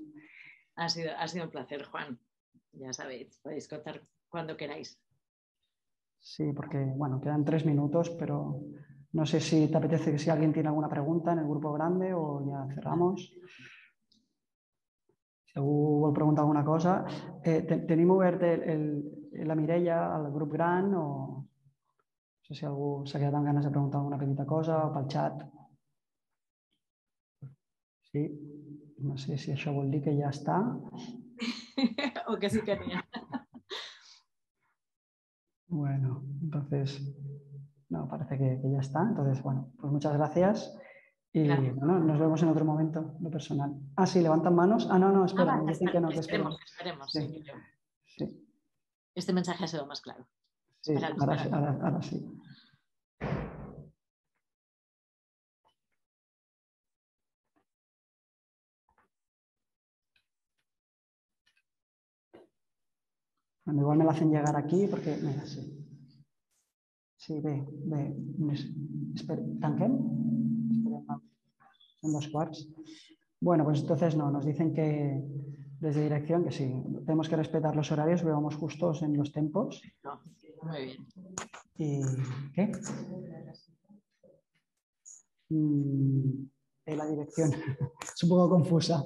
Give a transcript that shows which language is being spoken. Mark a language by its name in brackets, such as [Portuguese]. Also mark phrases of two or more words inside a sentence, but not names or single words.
[Spanish] Ha sido un placer, Juan. Ya sabéis, podéis contar cuando queráis. Sí, porque bueno, quedan 3 minutos, pero No sé si te apetece que si alguien tiene alguna pregunta en el grupo grande o ya cerramos. [Catalan] Si algú vol preguntar alguna cosa. Tenim obert la Mireia al grup gran o no sé si algú s'ha quedat amb ganes de preguntar alguna petita cosa o pel xat. Sí, no sé si això vol dir que ja està. O que sí que n'hi ha. [Spanish] Bueno, entonces, no, parece que ya está. Entonces, bueno, pues muchas gracias. Y Gracias. bueno, nos vemos en otro momento, lo personal. Ah, sí, levantan manos. Ah, no, no, espera, Vale, me dicen que no, que espera. esperemos. Sí, Sí, sí, este mensaje ha sido más claro. sí, ahora sí. Bueno, igual me la hacen llegar aquí porque, mira, sí. [Catalan] Sí, bé. ¿Tanquem? [Spanish] Son 2:15. Bueno, pues entonces no, nos dicen que desde dirección que sí, tenemos que respetar los horarios, pero vamos justos en los tiempos. No, muy bien. ¿Y qué? La dirección es un poco confusa.